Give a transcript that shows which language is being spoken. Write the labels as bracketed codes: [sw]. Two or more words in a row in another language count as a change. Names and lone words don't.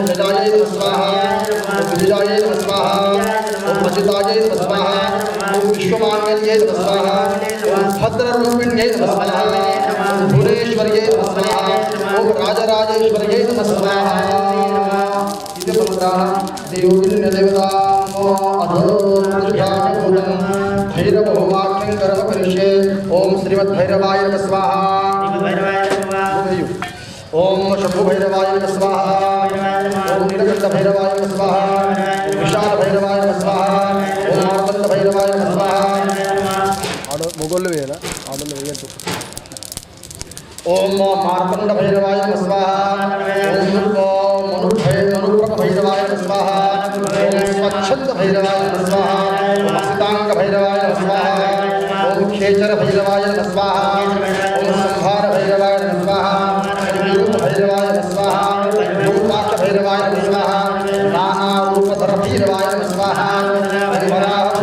[sa] गजाये नमः स्वाहा ओम विजयाये नमः स्वाहा ओम अजिताये नमः स्वाहा ओम विश्वमान्वये नमः स्वाहा ओम भद्ररूपिण्ये नमः स्वाहा ओम भुवनेश्वर्ये नमः स्वाहा ओम राजराजेश्वर्ये नमः स्वाहा इति मंत्राणां देवोन्नदेवतामो अधोर्ध्यानभूतं भैरवहोमाख्यं कर्म करिष्ये ओम श्रीमद्भैरवाय नमः स्वाहा ओम शंभुभैरवाय नमः स्वाहा ओम नीलकण्ठभैरवाय नमः स्वाहा ओम विशालभैरवाय नमः स्वाहा ओम मार्तण्डभैरवाय नमः स्वाहा [te] మొగోళ్ళు వేయాలా ఆడోళ్ళు వేయద్దు [sa] ओम मार्तंड भैरवाय नमः स्वाहा ओम मनुप्रभ भैरवाय नमः स्वाहा ओम स्वच्छंद भैरवाय नमः स्वाहा ओम सितांग भैरवाय नमः स्वाहा ओम खेचर भैरवाय नमः स्वाहा ओम संहार भैरवाय नमः स्वाहा ओम रूप भैरवाय नमः स्वाहा रूपाक्ष भैरवाय नमः स्वाहा नाना रूपधर भैरवाय नमः स्वाहा ओम वराह